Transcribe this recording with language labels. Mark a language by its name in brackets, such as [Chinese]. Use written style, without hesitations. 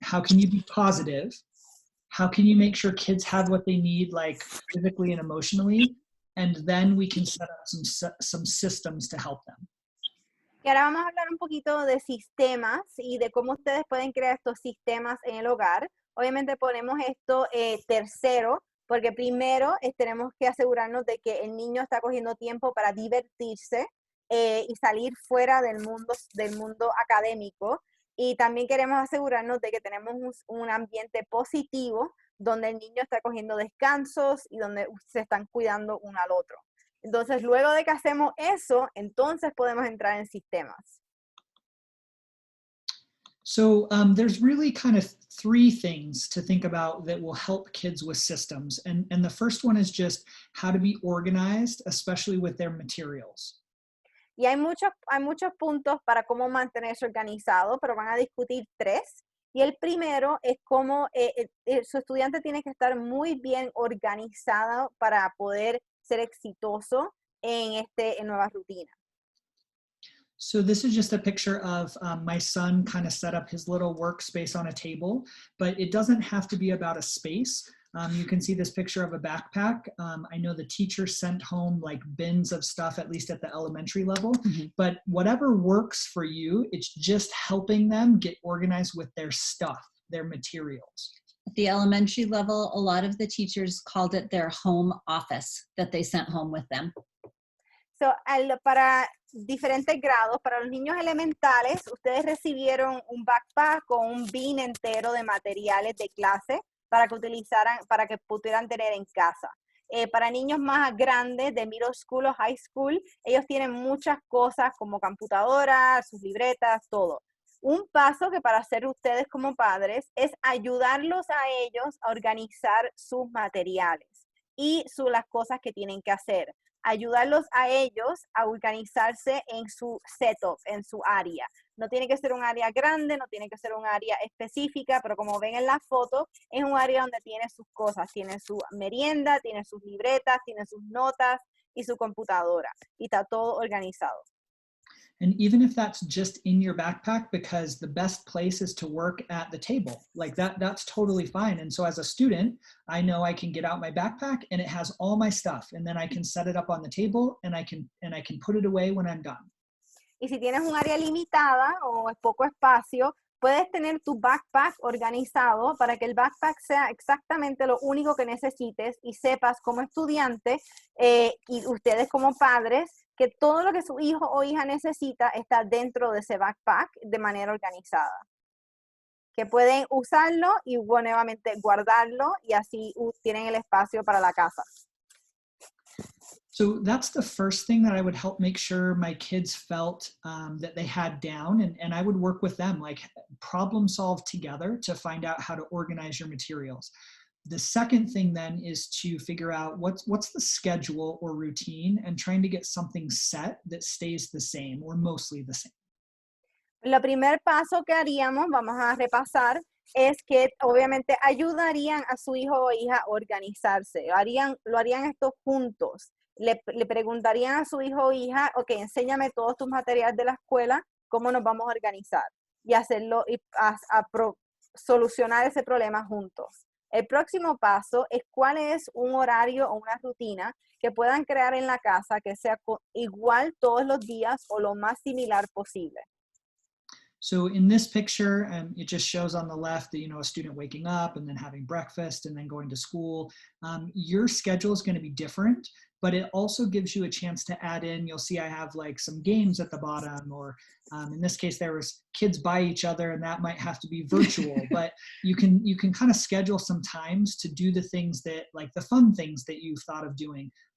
[English] How can you be positive? How can you make sure kids have what they need, like physically and emotionally? And then we can set up some systems to help them. [Spanish] Y ahora vamos a hablar un poquito de sistemas y de cómo ustedes pueden crear estos sistemas en el hogar. Obviamente ponemos esto tercero, porque primero tenemos que asegurarnos de que el niño está cogiendo tiempo para divertirse y salir fuera del mundo académico. Y también queremos asegurarnos de que tenemos un ambiente positivo donde el niño está cogiendo descansos y donde se están cuidando uno al otro. Entonces, luego de que hacemos eso, entonces podemos entrar en sistemas. [English] So there's really kind of three things to think about that will help kids with systems. And the first one is just how to be organized, especially with their materials. [Spanish] Y hay muchos puntos para cómo mantenerse organizado, pero van a discutir tres. Y el primero es cómo su estudiante tiene que estar muy bien organizado para poder ser exitoso en nueva rutina. [English] So this is just a picture of my son kind of set up his little workspace on a table, but it doesn't have to be about a space. You can see this picture of a backpack. I know the teacher sent home like bins of stuff, at least at the elementary level, but whatever works for you, it's just helping them get organized with their stuff, their materials. At the elementary level, a lot of the teachers called it their home office that they sent home with them. [Spanish] So, para diferentes grados, para los niños elementales, ustedes recibieron un backpack o un bin entero de materiales de clase para que pudieran tener en casa. Para niños más grandes, de middle school o high school, ellos tienen muchas cosas como computadoras, sus libretas, todo. Un paso que para hacer ustedes como padres es ayudarlos a ellos a organizar sus materiales y las cosas que tienen que hacer. ayudarlos a ellos a organizarse en su setup, en su área. No tiene que ser un área grande, no tiene que ser un área específica, pero como ven en la foto, es un área donde tiene sus cosas, tiene su merienda, tiene sus libretas, tiene sus notas y su computadora. Y está todo organizado. [English] And even if that's just in your backpack, because the best place is to work at the table, like that's totally fine. And so as a student, I know I can get out my backpack and it has all my stuff, and then I can set it up on the table and I can put it away when I'm done. [Spanish] Y si tienes un área limitada o poco espacio, puedes tener tu backpack organizado para que el backpack sea exactamente lo único que necesites y sepas como estudiante y ustedes como padres que todo lo que su hijo o hija necesita está dentro de ese backpack de manera organizada. Que pueden usarlo y nuevamente guardarlo y así tienen el espacio para la casa. [English] So that's the first thing that I would help make sure my kids felt that they had down, and I would work with them, like problem solve together to find out how to organize your materials. The second thing then is to figure out what's the schedule or routine and trying to get something set that stays the same or mostly the same. [Spanish] Lo primer paso que haríamos, vamos a repasar, es que obviamente ayudarían a su hijo o hija a organizarse. Lo harían esto juntos. Le preguntarían a su hijo o hija, ok, enséñame todos tus materiales de la escuela, cómo nos vamos a organizar y hacerlo y solucionar ese problema juntos. El próximo paso es cuál es un horario o una rutina que puedan crear en la casa que sea igual todos los días o lo más similar posible. [English] So in this picture, it just shows on the left that, a student waking up and then having breakfast and then going to school. Your schedule is going to be different, but it also gives you a chance to add in, you'll see I have like some games at the bottom, or in this case, there was kids by each other and that might have to be virtual, but you can kind of schedule some times to do the things that, like the fun things that you've thought of doing.